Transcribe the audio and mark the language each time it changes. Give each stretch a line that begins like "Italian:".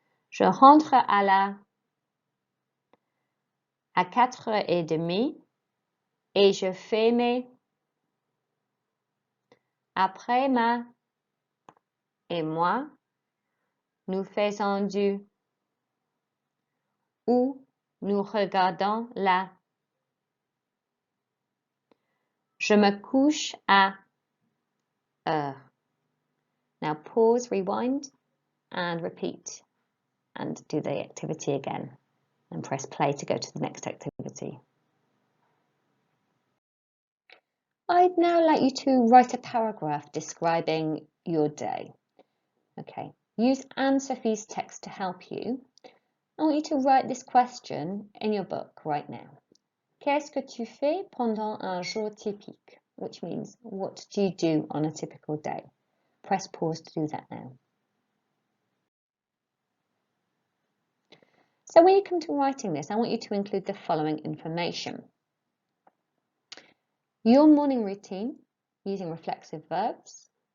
French: Je rentre à 4h30 et je fais mes après et moi, nous faisons ou nous regardons je me couche à heure.
English: Now pause, rewind, and repeat, and do the activity again, and press play to go to the next activity. I'd now like you to write a paragraph describing your day. Okay, use Anne Sophie's text to help you. I want you to write this question in your book right now.
French: Qu'est-ce que tu fais pendant un jour typique?
English: Which means, what do you do on a typical day? Press pause to do that now. So when you come to writing this, I want you to include the following information. Your morning routine using reflexive verbs.